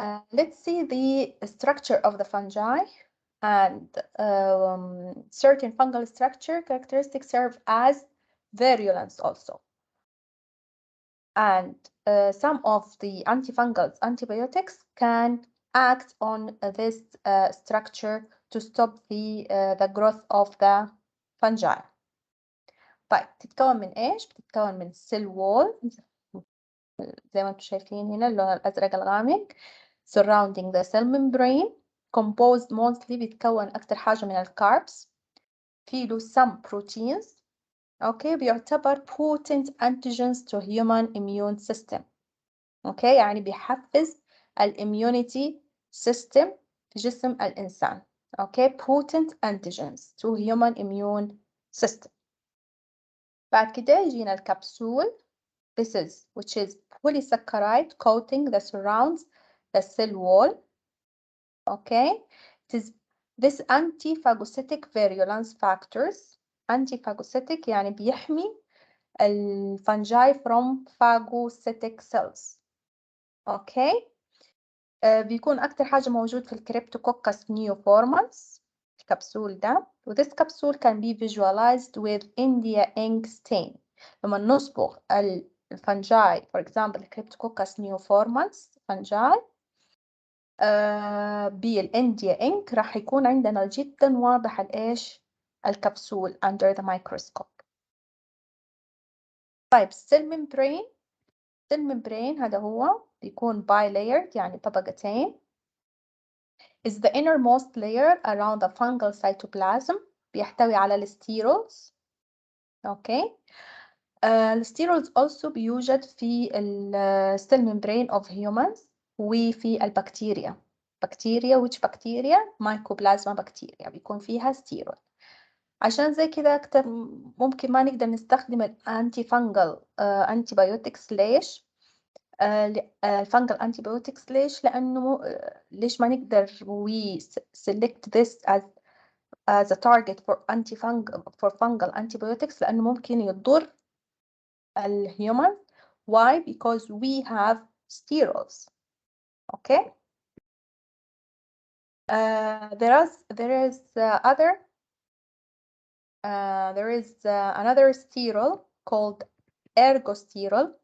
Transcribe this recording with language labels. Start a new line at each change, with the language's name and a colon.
English: Let's see the structure of the fungi, and certain fungal structure characteristics serve as virulence also. And some of the antifungals, antibiotics, can act on this structure to stop the growth of the fungi.
Arabic: طيب تتكون من إيش؟ بتتكون من cell wall زي ما انتم شايفين هنا اللون الأزرق الغامق
English: surrounding the cell membrane, composed mostly
Arabic: بيتكون أكتر حاجة من الكاربس، فيه له
English: some proteins. Okay,
Arabic: بيعتبر
English: potent antigens to human immune system.
Arabic: أوكي، يعني بيحفز الاميونيتي system في جسم الإنسان.
English: Okay, potent antigens to human immune system.
Arabic: بعد كده يجينا الكبسول.
English: This is which is polysaccharide coating that surrounds the cell wall. Okay, it is this antiphagocytic virulence factors. Antiphagocytic
Arabic: يعني بيحمي الفنجاي
English: from phagocytic cells. Okay.
Arabic: بيكون أكتر حاجة موجود في الكريبتوكوكس نيوفورمانس الكبسول ده، و
English: this capsule can be visualized with India ink stain.
Arabic: لما نصبغ الفنجاي for example كريبتوكوكس نيوفورمانس فنجاي بالإنديا إنك راح يكون عندنا جدا واضح الإيش الكبسول
English: under the microscope.
Arabic: طيب السيل ممبرين هذا هو بيكون bilayered يعني طبقتين
English: is the innermost layer around the fungal cytoplasm.
Arabic: بيحتوي على الستيرولز. اوكي، الستيرولز also بيوجد في السيل ممبرين
English: of humans
Arabic: وفي البكتيريا.
English: which bacteria mycoplasma bacteria
Arabic: بيكون فيها ستيرول. عشان زي كده أكتر ممكن ما نقدر نستخدم الانتي فانجل antibiotics. ليش؟ الفانجل antibiotics ليش؟ لأنه ليش ما نقدر
English: we select this as as a target for fungal antibiotics
Arabic: لأنه ممكن يضر
English: الhuman. Why? Because we have sterols. Okay. There is another sterol called ergosterol.